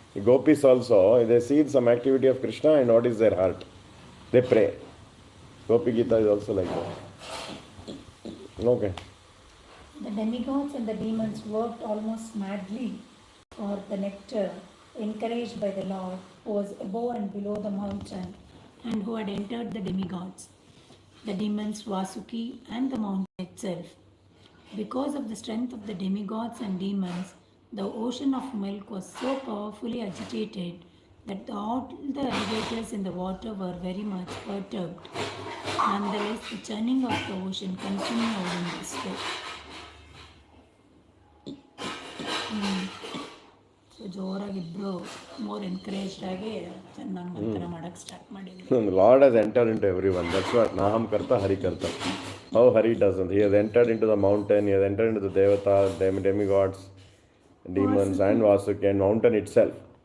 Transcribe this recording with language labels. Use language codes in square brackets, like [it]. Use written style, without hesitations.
[en] Gopis also they see some activity of Krishna and what is their heart, they pray. Gopi Gita is also like that. Okay. The demigods and the demons worked almost madly for the nectar, encouraged by the Lord, who was above and below the mountain, and who had entered the demigods, the demons Vasuki, and the mountain itself. Because of the strength of the demigods and demons, the ocean of milk was so powerfully agitated that all the alligators in the water were very much perturbed. Nonetheless, the churning of the ocean continued in this way. [kn] ಜೋರಾಗಿದ್ರು [en] more encouraged [kn] ಆಗಿ ಚೆನ್ನಾಗಿ ಮಂಥನ ಮಾಡೋಕ್ಕೆ start ಮಾಡಿದ್ರು. [en] Lord has entered into everyone. That's what [sa] Naham Karta Hari Karta. [en] How Hari doesn't. He has entered into the mountain, he has entered into the Devatas, demigods, demons, and Vasuki, and mountain itself.